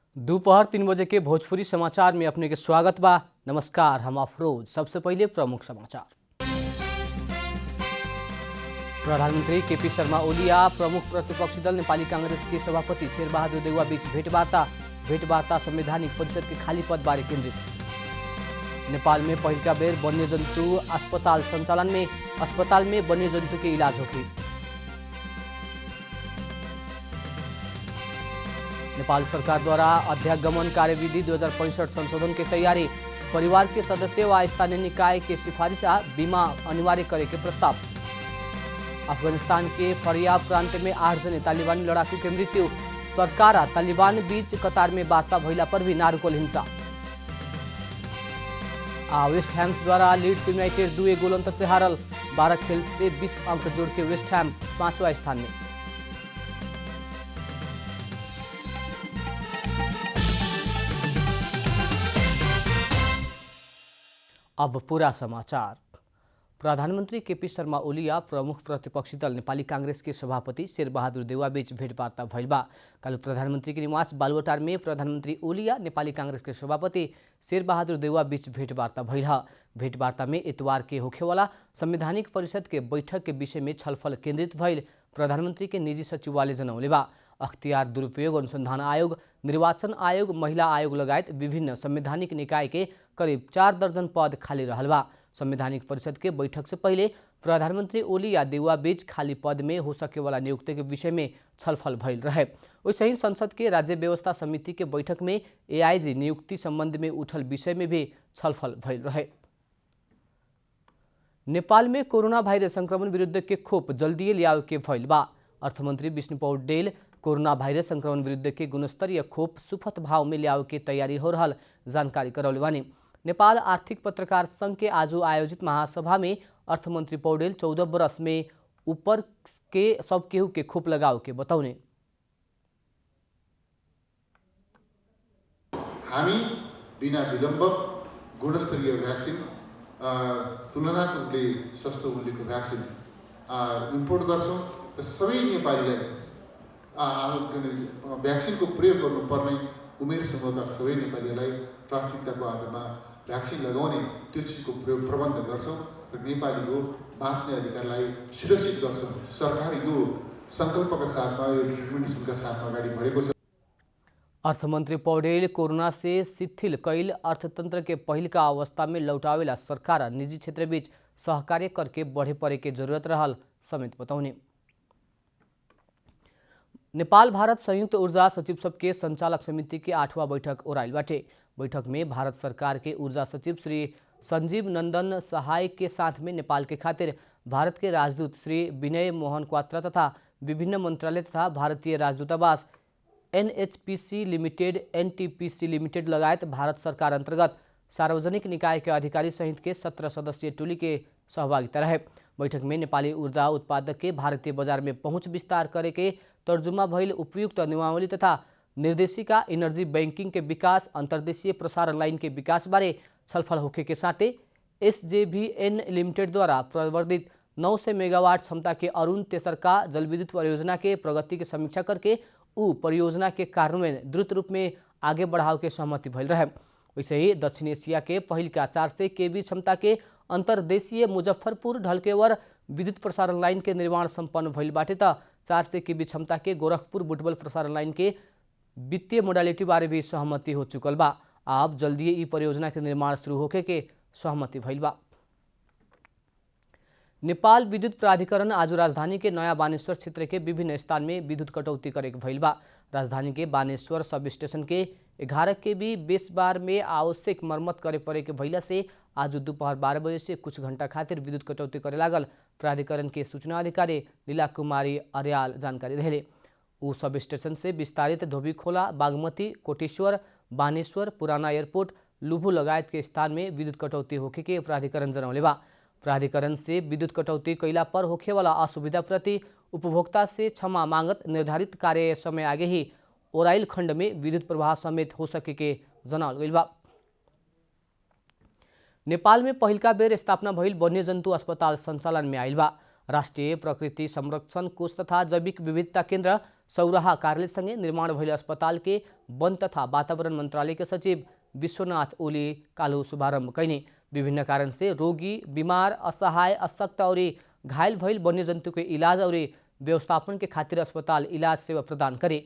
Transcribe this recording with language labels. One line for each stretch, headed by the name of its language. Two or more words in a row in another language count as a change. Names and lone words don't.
Bhojpuri: दोपहर 3 बजे के भोजपुरी समाचार में अपने के स्वागत बा। नमस्कार, हम अफरोज। सबसे पहले प्रमुख समाचार। प्रधानमंत्री केपी शर्मा ओली आ प्रमुख प्रतिपक्षी दल नेपाली कांग्रेस के सभापति शेरबहादुर देउवा बीच भेटवार्ता संवैधानिक परिषद के खाली पद बारे केंद्रित। नेपाल में पहिलका बेर वन्यजन्तु अस्पताल संचालन में अस्पताल में वन्यजन्तु के इलाज होगी। नेपाल सरकार द्वारा अध्यागमन कार्यविधि 2065 संशोधन की तैयारी। परिवार के सदस्य व स्थानीय निकाय के सिफारिश आ बीमा अनिवार्य करे के प्रस्ताव। अफगानिस्तान के फरियाब प्रांत में 8 जने तालिबानी लड़ाकू के मृत्यु। सरकार आ तालिबान बीच कतार में वार्ता भइला पर भी ना रुकल हिंसा। वेस्ट हैम द्वारा लीड्स यूनाइटेड 2 गोल अंतर से हारल। 12 खेल से 20 अंक जोड़ के वेस्ट हैम 5वां स्थान में। अब पूरा समाचार। प्रधानमंत्री केपी शर्मा ओली आ प्रमुख प्रतिपक्षी दल नेपाली कांग्रेस के सभापति शेरबहादुर देउवा बीच भेटवार्ता भइल बा। कल प्रधानमंत्री के निवास बालुवाटार में प्रधानमंत्री ओली आ नेपाली कांग्रेस के सभापति शेरबहादुर देउवा बीच भेटवार्ता भइल। भेटवार्ता में इतवार के होखेवाला संवैधानिक परिषद के बैठक के विषय में छलफल केंद्रित भइल प्रधानमंत्री के निजी सचिवालय जनौले बा। अख्तियार दुरुपयोग अनुसंधान आयोग, निर्वाचन आयोग, महिला आयोग लगायत विभिन्न संवैधानिक निकाय के करीब 4 दर्जन पद खाली रहल बा। संवैधानिक परिषद के बैठक से पहले प्रधानमंत्री ओली या देउवा बीच खाली पद में हो सके वाला नियुक्ति के विषय में छलफल भइल रहे। वैसे ही संसद के राज्य व्यवस्था समिति के बैठक में एआईजी नियुक्ति संबंध में उठल विषय में भी छलफल भइल रहे। नेपाल में कोरोना भाइरस संक्रमण विरुद्ध के खोप जल्दी ल्याओ के भइल बा। अर्थमंत्री विष्णु पौडेल कोरोना भाइरस संक्रमण विरुद्ध के गुणस्तरीय खोप सुपथ भाव में ल्याओ के तैयारी हो रहल जानकारी करौले बानी। नेपाल आर्थिक पत्रकार संघ के आज आयोजित महासभा में अर्थमंत्री पौडेल 14 वर्ष में ऊपर के सब केहू के खोप लगाओ के बताउने।
Nepali: हामी बिना विलम्ब गुणस्तरीय भ्याक्सिन तुलनात्मक रूपले सस्तो मूल्यको
English: vaccine import
Nepali: गर्छौं र सबै नेपालीलाई भ्याक्सिनको प्रयोग गर्नुपर्ने उमेर समूहका सबै नेपालीहरूलाई प्राथमिकताको आधारमा भ्याक्सिन लगाउने त्यो चिजको प्रबन्ध गर्छौं र नेपालीको बाँच्ने अधिकारलाई सुरक्षित गर्छौं। सरकार यो संकल्पका साथमा यो डिटर्मिनेसनका साथमा अगाडि बढेको छ।
Bhojpuri: अर्थमंत्री पौडेल कोरोना से शिथिल कैल अर्थतंत्र के पहिल का अवस्था में लौटावेला सरकार निजी क्षेत्र बीच सहकार्य करके बढ़े पड़े के जरूरत रहल समेत बताउने। नेपाल भारत संयुक्त ऊर्जा सचिव सब के संचालक समिति के 8वां बैठक ओराइल बाटे। बैठक में भारत सरकार के ऊर्जा सचिव श्री संजीव नंदन सहाय के साथ में नेपाल के खातिर भारत के राजदूत श्री विनय मोहन क्वात्रा तथा विभिन्न मंत्रालय तथा भारतीय राजदूतावास एनएचपीसी लिमिटेड, एनटीपीसी लिमिटेड लगायत भारत सरकार अंतर्गत सार्वजनिक निकाय के अधिकारी सहित के 17 सदस्यीय टोली के सहभागिता रहे। बैठक में नेपाली ऊर्जा उत्पादक के भारतीय बाजार में पहुंच विस्तार करे के तर्जुमा भइल उपयुक्त नियमावली तथा निर्देशिका,
English: energy banking
Bhojpuri: के विकास, अंतर्देशीय प्रसारण लाइन के विकास बारे छलफल होखे के साथे एसजेवीएन लिमिटेड द्वारा प्रवर्धित 900 मेगावाट क्षमता के अरुण तेसरका जलविद्युत परियोजना के प्रगति की समीक्षा करके उ परियोजना के कार्यान्वयन द्रुत रूप में आगे बढ़ाव के सहमति भइल रहे। वैसे ही दक्षिण एशिया के पहिल का 400 केवी क्षमता के अंतर्देशीय मुजफ्फरपुर ढलकेवर विद्युत प्रसारण लाइन के निर्माण संपन्न भइल बाटे त 400 केवी क्षमता के गोरखपुर बुटबल प्रसारण लाइन के वित्तीय मोडालिटी बारे भी सहमति हो चुकल बा। अब जल्दी ई परियोजना के निर्माण शुरू होके के सहमति भइल बा। नेपाल विद्युत प्राधिकरण आज राजधानी के नया बानेश्वर क्षेत्र के विभिन्न स्थान में विद्युत कटौती करे भइल बा। राजधानी के बानेश्वर
English: sub station
Bhojpuri: के 11 केवी
English: bus bar
Bhojpuri: में आवश्यक मरम्मत करे पड़े के भइला से आज दोपहर 12 बजे से कुछ घंटा खातिर विद्युत कटौती करे लागल प्राधिकरण के सूचना अधिकारी लीला कुमारी अर्याल जानकारी देले। उ
English: sub station
Bhojpuri: से विस्तारित धोबीखोला, बागमती, कोटेश्वर, बानेश्वर, पुराना एयरपोर्ट, लुभु लगायत के स्थान में विद्युत कटौती होखे के प्राधिकरण जनौले बा। प्राधिकरण से विद्युत कटौती कैला पर होखे वाला असुविधा प्रति उपभोक्ता से क्षमा मांगत निर्धारित कार्य समय आगे ही ओराइल खंड में विद्युत प्रवाह समेत हो सके के जनावल गइल बा। नेपाल में पहिलका बेर स्थापना भइल वन्यजन्तु अस्पताल संचालन में आइल बा। राष्ट्रिय प्रकृति संरक्षण कोष तथा जैविक विविधता केन्द्र सौराहा कार्यालयसँगै निर्माण भइल अस्पताल के वन तथा वातावरण मंत्रालय के सचिव विश्वनाथ ओली कालो शुभारंभ कैने। विभिन्न कारण से रोगी, बीमार, असहाय, अशक्त और घायल भइल वन्यजन्तु के इलाज और व्यवस्थापन के खातिर अस्पताल इलाज सेवा प्रदान करे।